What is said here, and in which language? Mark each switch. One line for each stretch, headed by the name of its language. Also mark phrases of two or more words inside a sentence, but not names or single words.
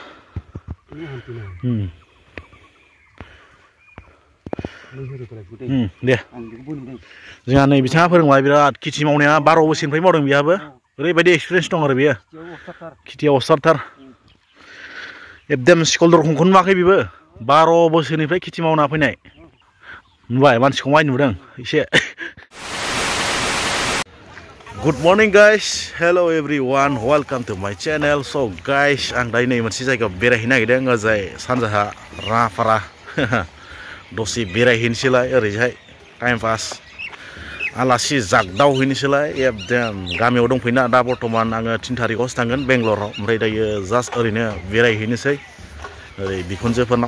Bodo: दे जोंहा नै बिथाङा फोरोंबाय. बिराद खेथि मावनाया 12 बोसोरनिफ्राय मावदों बेहाबो. ओरैबायदि एक्सपिरियेन्स दं आरो बेयो खेथियाव अस्थादथार. एकदम स्कुल दरखंखौनो नुवाखै बेबो. 12 बोसोरनिफ्राय खेथि मावना फैनाय. नुबाय मानसिखौ माय नुदों एसे.
English: Good morning guys, hello everyone, welcome to my channel. So guys,
Bodo: आं दायो नै मोनसे जायगायाव बेरायहैनो नागिरदों. ओजाय सानजाहा राङापारा. दसे बेरायहैनोसैलाय ओरैहाय
English: time pass
Bodo: आलासि जागदावहैनोसैलाय. एकदम गामियाव दंफैना दा बर्थमान आङो 3 थारिखआवसो थांगोन बेंगलराव. ओमफ्राय दायो जास्ट ओरैनो बेरायहैनोसै ओरै बिखुनजोफोरनाव.